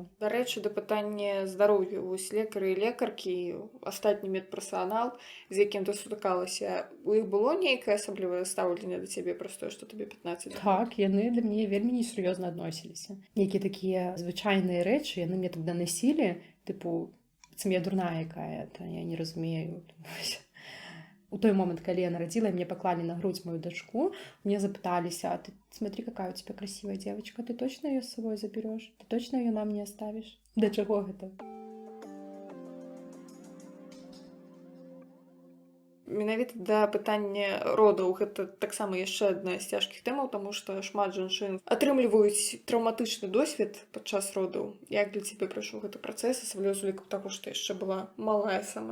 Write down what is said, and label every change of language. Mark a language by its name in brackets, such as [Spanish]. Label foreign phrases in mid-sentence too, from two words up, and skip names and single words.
[Belarusian] Дарэчы, да пытання здароўя, вось лекары і лекаркі, астатні медперсанал, з якім ты сутыкалася, у іх было нейкае асаблівае стаўленне да цябе праз тое, што табе 15? Так, яны для мяне вельмі несур'ёзна адносіліся. Нейкія такія звычайныя рэчы яны мне тогда насілі, тыпу, быццам я дурная якая-то, я не разумею. У той момент, калі я нарадзіла, мне паклалі на грудь мою дачку, мне запыталіся: [Russian] а ты смотри, какая у тебя красивая девочка, ты точно ее с собой заберешь? Ты точно ее нам не оставишь? [Belarusian] Да чаго гэта? Менавіта да пытання родаў гэта таксама яшчэ адна з цяжкіх тэмаў, таму што шмат жанчын атрымліваюць траўматычны досвед падчас родаў. Як для цябе прайшоў гэты працэс, асабліва з улікам таго, што яшчэ была малая сама?